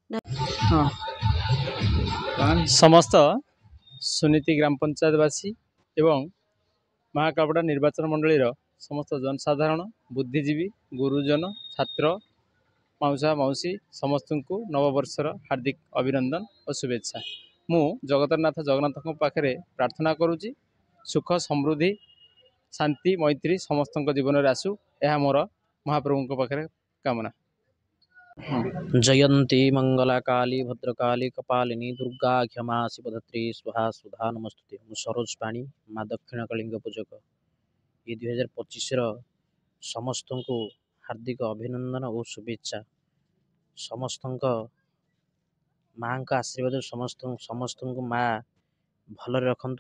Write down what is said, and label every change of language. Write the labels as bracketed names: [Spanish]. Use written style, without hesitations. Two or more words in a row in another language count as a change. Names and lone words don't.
[Odia] ସମସ୍ତ ସୁନୀତି ଗ୍ରାମ ପଞ୍ଚାୟତବାସୀ ଏବଂ ମହାକାଳପଡ଼ା ନିର୍ବାଚନ ମଣ୍ଡଳୀର ସମସ୍ତ ଜନସାଧାରଣ, ବୁଦ୍ଧିଜୀବୀ, ଗୁରୁଜନ, ଛାତ୍ର, ମାଉସା ମାଉସୀ ସମସ୍ତଙ୍କୁ ନବବର୍ଷର ହାର୍ଦ୍ଦିକ ଅଭିନନ୍ଦନ ଓ ଶୁଭେଚ୍ଛା। ମୁଁ ଜଗନ୍ନାଥଙ୍କ ପାଖରେ ପ୍ରାର୍ଥନା କରୁଛି ସୁଖ ସମୃଦ୍ଧି ଶାନ୍ତି ମୈତ୍ରୀ ସମସ୍ତଙ୍କ ଜୀବନରେ ଆସୁ, ଏହା ମୋର ମହାପ୍ରଭୁଙ୍କ ପାଖରେ କାମନା। [Sanskrit] जयंती मंगला काली भद्रकाली कपालिनी दुर्गा क्षमा शिवधत्री स्वाहा सुधा नमस्तुते। [Odia] ମୁଁ ସରୋଜ ପାଣି ମା ଦକ୍ଷିଣକାଳୀଙ୍କ ପୂଜକ। ଏ 2025ର ସମସ୍ତଙ୍କୁ ହାର୍ଦ୍ଦିକ ଅଭିନନ୍ଦନ ଓ ଶୁଭେଚ୍ଛା। ସମସ୍ତଙ୍କ ମାଙ୍କ ଆଶୀର୍ବାଦ ସମସ୍ତଙ୍କୁ ମା ଭଲରେ ରଖନ୍ତୁ।